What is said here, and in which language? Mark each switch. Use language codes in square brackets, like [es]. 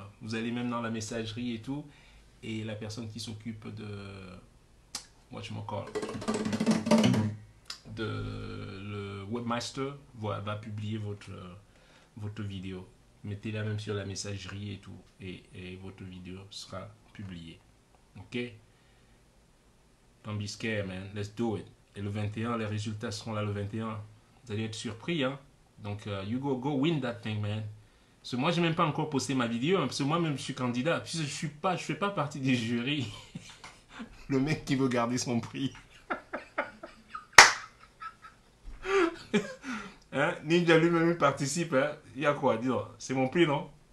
[fr] Vous allez même dans la messagerie et tout. Et la personne qui s'occupe de le webmaster va publier votre vidéo. Mettez-la même sur la messagerie et tout. Et votre vidéo sera publiée. Ok? [en] Don't be scared, man. Let's do it. [fr] Et le 21, les résultats seront là le 21. Vous allez être surpris, hein? Donc, [en] you go win that thing, man. [fr] Parce que moi, j'ai même pas encore posté ma vidéo, hein, parce que moi-même, je suis candidat. Puis je fais pas partie du jury. Le mec qui veut garder son prix. Hein? Ninja lui-même participe. Hein? Il y a quoi? Dis-donc, c'est mon prix, non?